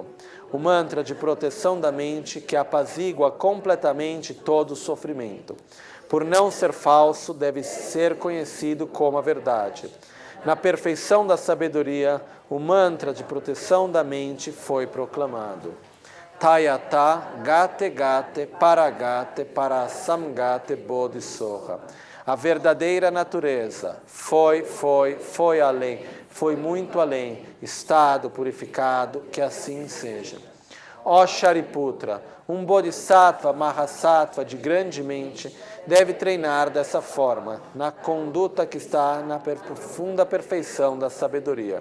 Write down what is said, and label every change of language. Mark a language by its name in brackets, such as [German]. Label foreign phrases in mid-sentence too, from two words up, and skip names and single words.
[Portuguese] O mantra de proteção da mente que apazigua completamente todo o sofrimento. Por não ser falso, deve ser conhecido como a verdade. Na perfeição da sabedoria, o mantra de proteção da mente foi proclamado. [Sanskrit] Tayata gate gate paragate parasamgate bodhisoha. [Portuguese] A verdadeira natureza foi além, foi muito além, estado purificado, que assim seja. Ó Shariputra, um Bodhisattva, Mahasattva de grande mente, deve treinar dessa forma, na conduta que está na profunda perfeição da sabedoria.